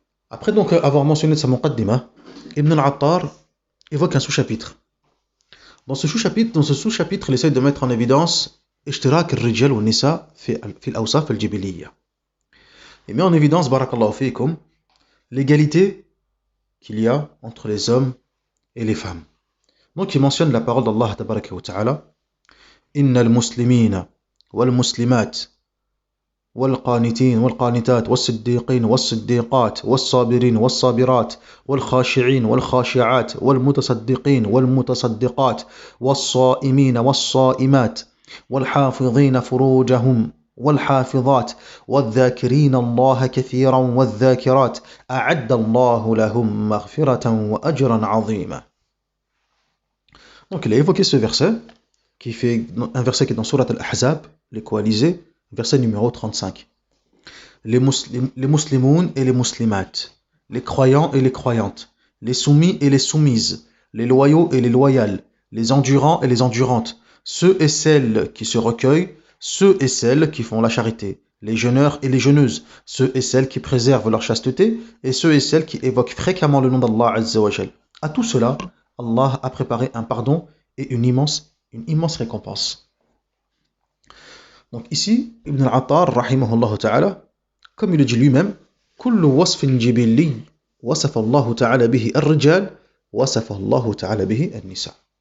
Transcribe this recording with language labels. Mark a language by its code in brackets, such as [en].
[fr] Après donc avoir mentionné sa muqaddima, Ibn al-Attar évoque un sous-chapitre. Dans ce sous-chapitre, il essaie de mettre en évidence [ar] ishtirak al-rijal wa nisa fi al-awsaf al-jibiliyya. [fr] Il met en évidence, [ar] barakallahu fiikum, [fr] l'égalité qu'il y a entre les hommes et les femmes. Donc il mentionne la parole d'Allah [ar] tabaraka wa ta'ala: Inna al-muslimina wal-muslimat والقانتين والقانتات والصديقين والصديقات والصابرين والصابرات والخاشعين والخاشعات والمتصدقين والمتصدقات والصائمين والصائمات والحافظين فروجهم والحافظات والذاكرين الله كثيرا والذاكرات أعد الله لهم مغفرة وأجرا عظيما. [fr] Donc il a évoqué ce verset, un verset qui est dans Surat al-Ahzab, les coalisés, verset numéro 35. Les muslimoun et les muslimates, les croyants et les croyantes, les soumis et les soumises, les loyaux et les loyales, les endurants et les endurantes, ceux et celles qui se recueillent, ceux et celles qui font la charité, les jeûneurs et les jeûneuses, ceux et celles qui préservent leur chasteté, et ceux et celles qui évoquent fréquemment le nom d'Allah Azza wa Jal. À tout cela, Allah a préparé un pardon et une immense récompense. Donc ici, Ibn al-Attar, rahimahullah ta'ala, comme il le dit lui-même, [ar] كل وصف جبلي وصف الله تعالى به الرجال وصف الله تعالى به النساء.